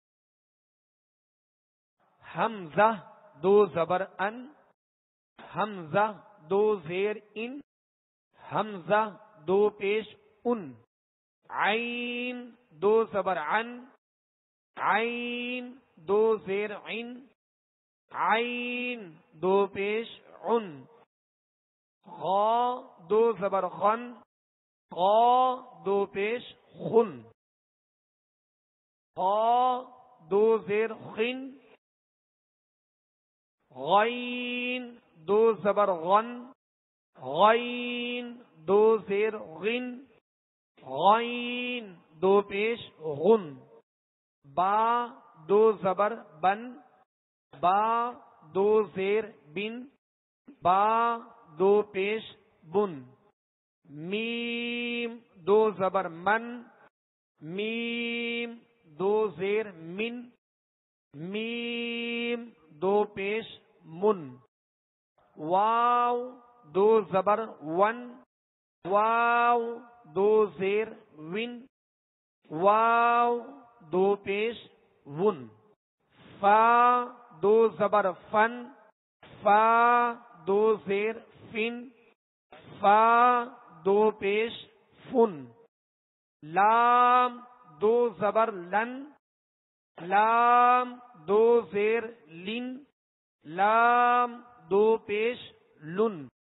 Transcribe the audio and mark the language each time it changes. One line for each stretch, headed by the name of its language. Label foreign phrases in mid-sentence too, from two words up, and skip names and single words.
Urdu: حمزہ، دو زبر ان، حمزہ، دو زیر ان، حمزہ، دو پیش ان، عین، دو زبر عن، عین، دو زیر عن، عین، دو پیش عن، غا، دو زبر خن، غا، دو پیش خن، غا، دو زیر خن، غین، دو زبر غن، غین، دو زیر غن، غین، دو پیش غن، با، دو زبر بن، با، دو زیر بن، با، دو پیش بن، میم، دو زبر من، میم، دو زیر من، میم، دو پیش من، واو، دو زبر ون، واو، دو زیر ون، واو، دو پیش ون، فا، دو زبر فن، فا، دو زیر فن، فا، دو پیش فن، لام، دو زبر لن، لام، دو زیر لن، لام، دو پیش لن،